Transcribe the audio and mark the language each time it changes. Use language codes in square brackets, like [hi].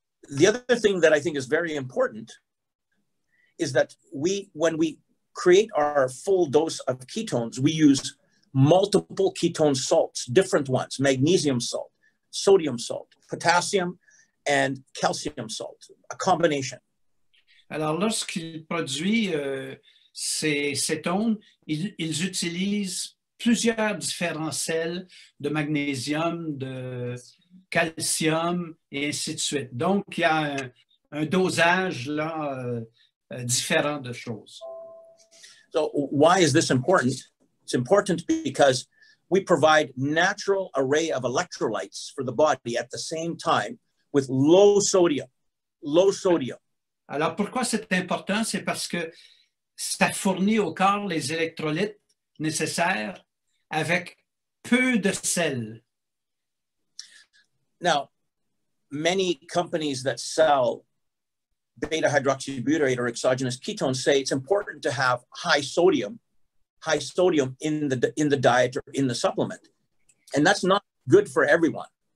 [en] The other thing that I think is very important is that when we create our full dose of ketones, we use multiple ketone salts, different ones, magnesium salt, sodium salt, potassium, and calcium salt, a combination. [fr] Alors, lorsqu'il produit ces cétones, ils utilisent plusieurs différents sels de magnésium, de calcium et ainsi de suite. Donc, il y a un dosage là, différent de choses. [en] So why is this important? It's important because we provide natural array of electrolytes for the body at the same time with low sodium. [fr] Alors, pourquoi c'est important? C'est parce que ça fournit au corps les électrolytes nécessaires avec peu de sel. [en] Now, many companies that sell beta-hydroxybutyrate or exogenous ketones say it's important to have high sodium in the diet or in the supplement. And that's not good for everyone.